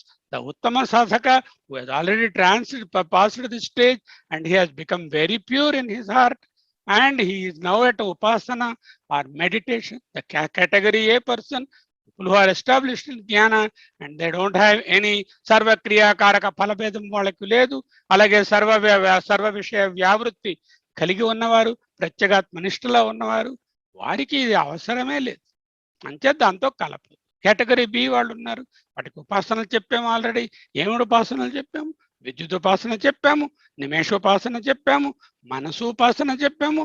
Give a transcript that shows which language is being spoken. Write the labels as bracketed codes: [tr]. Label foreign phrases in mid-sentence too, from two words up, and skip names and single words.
[en] The [sa] उत्तम साधक, [en] who has already passed the stage and he has become very pure in his heart, and he is now at upasana or meditation. The category A person, who are established in jnana and they don't have any [sa] सर्व क्रिया कारक फलभेदम् [te] వాళ్ళకి లేదు. అలాగే సర్వ విషయ వ్యావృత్తి కలిగి ఉన్నవారు, ప్రత్యేగాత్మ నిష్ఠలో ఉన్నవారు, వారికి ఇది అవసరమే లేదు. అంతే దాంతో కలపదు. కేటగిరీ బి వాళ్ళు ఉన్నారు, వాటికి ఉపాసనలు చెప్పాము ఆల్రెడీ. ఏమిటి ఉపాసనలు చెప్పాము? విద్యుదుపాసన చెప్పాము, నిమేషోపాసన చెప్పాము, మనసోపాసన చెప్పాము.